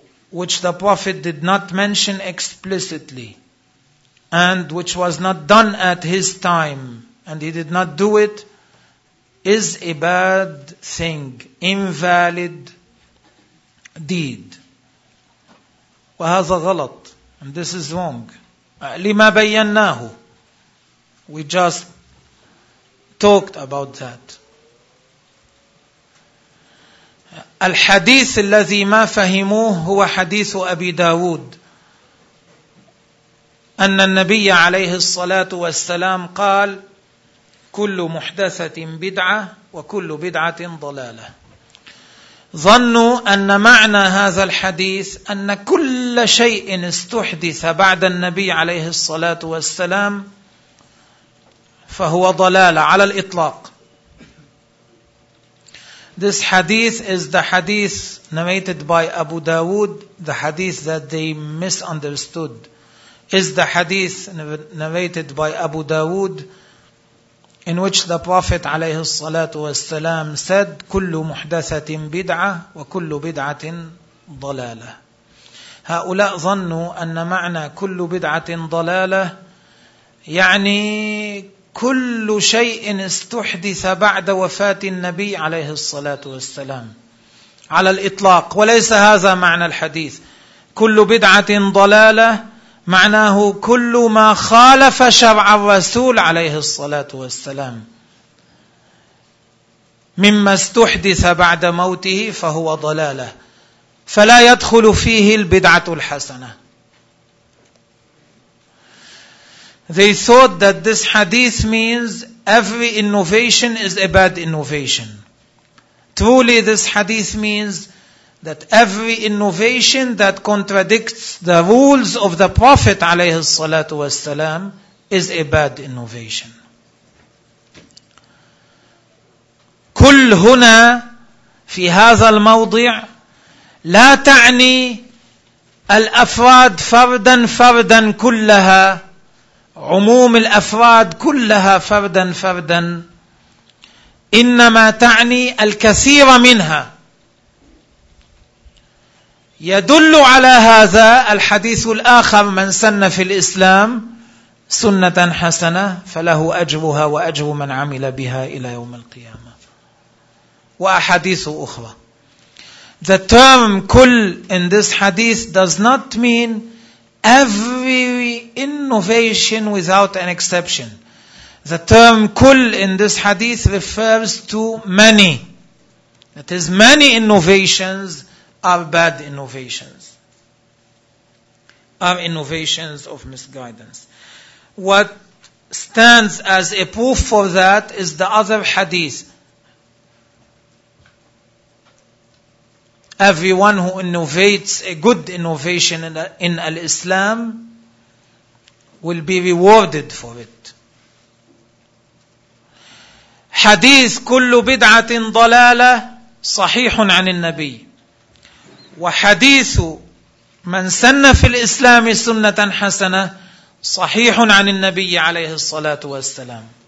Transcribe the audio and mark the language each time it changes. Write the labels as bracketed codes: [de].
[en] which the Prophet did not mention explicitly and which was not done at his time and he did not do it, is a bad thing, invalid deed. [ar] وهذا غلط, [en] and this is wrong. [ar] لما بيناه, [en] we just talked about that. [ar] الحديث الذي ما فهموه هو حديث أبي داود أن النبي عليه الصلاة والسلام قال كل محدثة بدعة وكل بدعة ضلالة. ظنوا أن معنى هذا الحديث أن كل شيء استحدث بعد النبي عليه الصلاة والسلام فهو ضلالة على الإطلاق. [en] This hadith is the hadith narrated by Abu Dawood, the hadith that they misunderstood. Is the hadith narrated by Abu Dawood in which the Prophet [ar] عليه الصلاة والسلام [en] said [ar] كل محدثة بدعة وكل بدعة ضلالة. هؤلاء ظنوا أن معنى كل بدعة ضلالة يعني كل شيء استحدث بعد وفاة النبي عليه الصلاة والسلام على الإطلاق، وليس هذا معنى الحديث. كل بدعة ضلالة معناه كل ما خالف شرع الرسول عليه الصلاة والسلام مما استحدث بعد موته فهو ضلالة، فلا يدخل فيه البدعة الحسنة. [en] They thought that this hadith means every innovation is a bad innovation. Truly, this hadith means that every innovation that contradicts the rules of the Prophet [ar] عليه الصلاة والسلام [en] is a bad innovation. [ar] كل هنا في هذا الموضع لا تعني الأفراد فردا فردا كلها عموم الأفراد كلها فردا فردا، إنما تعني الكثير منها. يدل على هذا الحديث الآخر: من سن في الإسلام سنة حسنة فله أجرها وأجر من عمل بها إلى يوم القيامة، وأحاديث أخرى. [en] The term كل in this hadith does not mean every innovation without an exception. The term كل in this hadith refers to many. That is, many innovations are bad innovations, are innovations of misguidance. What stands as a proof for that is the other hadith: everyone who innovates a good innovation in al-Islam will be rewarded for it. [ar] Hadith كل بدعة ضلالة صحيح عن النبي، وحديث من سن في الإسلام سنة حسنة صحيح عن النبي عليه الصلاة والسلام.